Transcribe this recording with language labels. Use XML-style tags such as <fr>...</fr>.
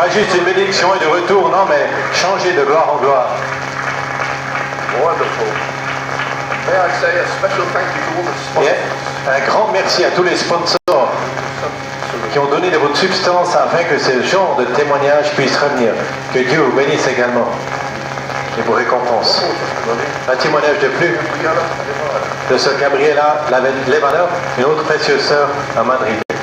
<fr>Pas juste une bénédiction et de retour, non, mais changer de gloire en gloire.</fr> <en>wonderful. May I say a special thank you to all the</en> <fr>Et</fr> <en>sponsors.</en> <fr>un grand merci à tous les sponsors qui ont donné de votre substance afin que ce genre de témoignage puisse revenir. Que Dieu vous bénisse également et vous récompense. Un témoignage de plus de Sœur Gabriela Levaner, une autre précieuse sœur à Madrid.</fr>